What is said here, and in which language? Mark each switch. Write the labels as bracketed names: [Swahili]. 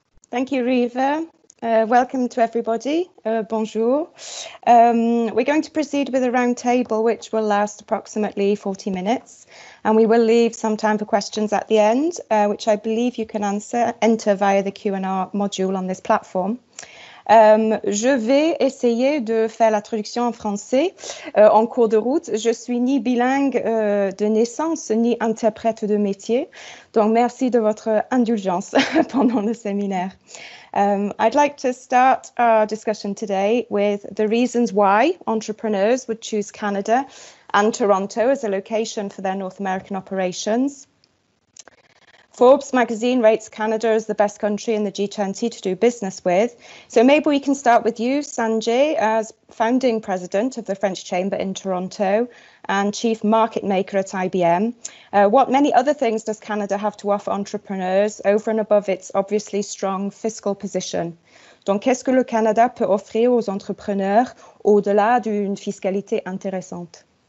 [English] Thank you, Riva. Welcome to everybody. Bonjour. We're going to proceed with a round table, which will last approximately 40 minutes. And we will leave some time for questions at the end, which I believe you can enter via the Q&A module on this platform. [French] Je vais essayer de faire la traduction en français en cours de route. Je suis ni bilingue de naissance, ni interprète de métier. Donc, merci de votre indulgence pendant le séminaire. [English] I'd like to start our discussion today with the reasons why entrepreneurs would choose Canada and Toronto as a location for their North American operations. Forbes magazine rates Canada as the best country in the G20 to do business with. So maybe we can start with you, Sanjay, as founding president of the French Chamber in Toronto and chief market maker at IBM. What many other things does Canada have to offer entrepreneurs over and above its obviously strong fiscal position? [French] Donc, qu'est-ce que le Canada peut offrir aux entrepreneurs au-delà d'une fiscalité intéressante?